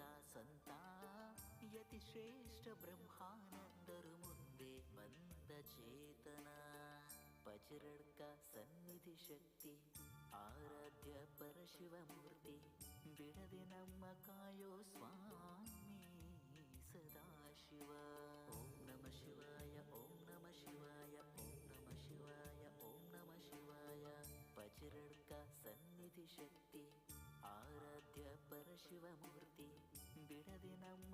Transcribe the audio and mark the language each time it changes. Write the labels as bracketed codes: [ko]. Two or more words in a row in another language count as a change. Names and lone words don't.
[kn] ಸಂತ ಯತಿ ಶ್ರೇಷ್ಠ ಬ್ರಹ್ಮಾನಂದರು ಮುಂದೆ ಬಂದ ಚೇತನ ಪಚರಡ್ಕ ಸನ್ನಿಧಿ ಶಕ್ತಿ ಆರಾಧ್ಯ ಪರಶಿವಮೂರ್ತಿ ಬಿಡದೆ ನಮ್ಮ ಕಾಯೋ [sa] ಸ್ವಾಮಿ ಸದಾಶಿವ ಓಂ ನಮ ಶಿವಾಯ ಓಂ ನಮ ಶಿವಾಯ ಓಂ ನಮ ಶಿವಾಯ ಓಂ ನಮ ಶಿವಾಯ [kn] ಪಚರಡ್ಕ ಸನ್ನಿಧಿ ಶಕ್ತಿ ಆರಾಧ್ಯ ಪರಶಿವಮೂರ್ತಿ ಬಿಡದೆ ನಮ್ಮ